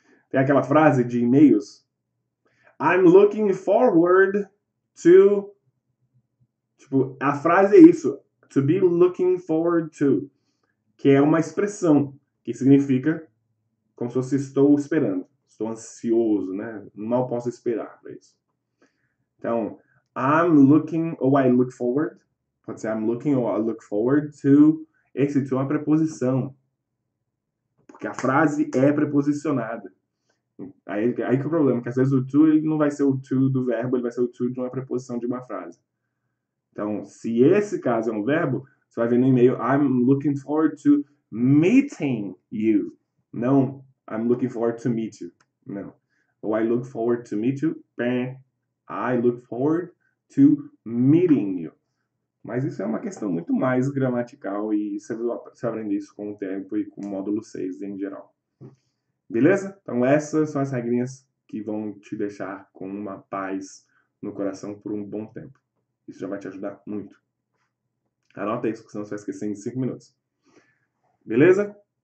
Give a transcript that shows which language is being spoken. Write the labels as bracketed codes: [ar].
[pt] Tem aquela frase de e-mails. [en] I'm looking forward to... [pt] Tipo, a frase é isso. [en] To be looking forward to. [pt] Que é uma expressão que significa como se fosse estou esperando. Estou ansioso, né? Mal posso esperar para isso. Então, [en] I'm looking ou I look forward. [pt] Pode ser [en] I'm looking ou I look forward to. [pt] Esse to é uma preposição. Porque a frase é preposicionada. Aí que é o problema, que às vezes o to ele não vai ser o to do verbo, ele vai ser o to de uma preposição de uma frase. Então, se esse caso é um verbo, você vai ver no e-mail [en] I'm looking forward to meeting you. Não, I'm looking forward to meet you. Não. Ou I look forward to meet you. I look forward to meeting you. [pt] Mas isso é uma questão muito mais gramatical e você aprende isso com o tempo e com o módulo 6 em geral. Beleza? Então essas são as regrinhas que vão te deixar com uma paz no coração por um bom tempo. Isso já vai te ajudar muito. Anota isso, senão você vai esquecer em 5 minutos. Beleza?